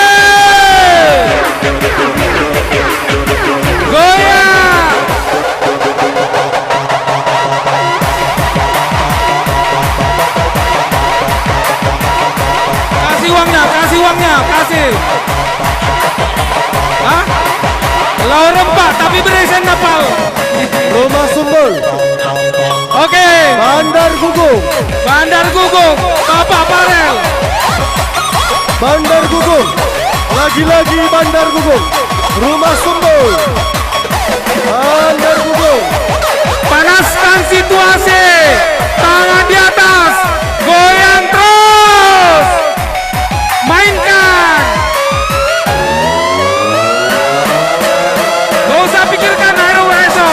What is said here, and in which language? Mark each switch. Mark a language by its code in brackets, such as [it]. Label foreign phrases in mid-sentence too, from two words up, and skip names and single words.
[id] Goyang. Kasih uangnya, kasih. [btx] Hah? Lau rempah tapi berisen napal. [id] Rumah Sumbul, Oke. Bandar Gugung, Bandar Gugung, Bapak Farel. Bandar Gugung, lagi-lagi Bandar Gugung, Rumah Sumbul, Bandar Gugung. Panaskan situasi. Tangan di atas. Goyang terus. Mainkan. Gak usah pikirkan hari esok.